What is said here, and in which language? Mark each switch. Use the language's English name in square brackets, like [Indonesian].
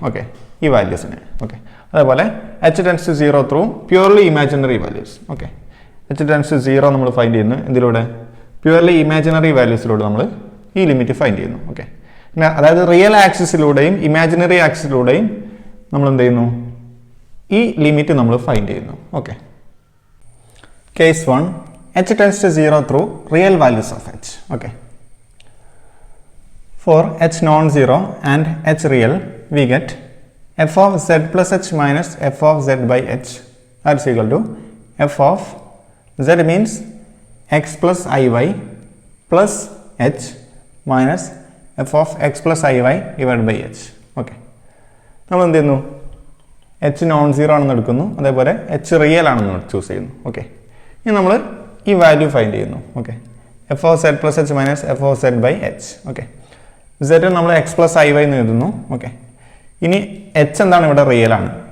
[English] Okay, ഈ വാല്യൂസിനെ. Okay, അതേപോലെ h tends to 0 through purely imaginary values. [Malayalam] Okay, H tense to 0 നമ്മൾ find ചെയ്യുന്നു ഇതിലൂടെ പ്യൂർലി ഇമാജിനറി വാല്യൂസിലൂടെ നമ്മൾ ഈ ലിമിറ്റ് ഫൈൻഡ് ചെയ്യുന്നു. ഓക്കെ, പിന്നെ അതായത് റിയൽ ആക്സിസിലൂടെയും ഇമാജിനറി ആക്സിസിലൂടെയും നമ്മൾ എന്ത് ചെയ്യുന്നു? ഈ ലിമിറ്റ് നമ്മൾ ഫൈൻഡ് ചെയ്യുന്നു. [English] Okay, case 1, h tends to 0 through real values of h. Okay, for h non-zero and h real, we get f of z plus h minus f of z by h, that is equal to f of z means x plus iy plus h minus f of x plus iy divided by h. [Malayalam] Okay, നമ്മൾ എന്ത് ചെയ്യുന്നു? [English] h non-zero [Malayalam] ആണെന്ന് എടുക്കുന്നു, അതേപോലെ h real ആണെന്ന് choose ചെയ്യുന്നു. [English] okay, [Malayalam] ഇനി നമ്മൾ ഈ വാല്യൂ ഫൈൻഡ് ചെയ്യുന്നു. [English] Okay, f of z plus h minus f of z by h. [Malayalam] Okay, Z നമ്മൾ എക്സ് പ്ലസ് ഐ വൈ എന്ന് എഴുതുന്നു. ഓക്കെ, ഇനി എച്ച് എന്താണ്? ഇവിടെ റിയൽ ആണ്.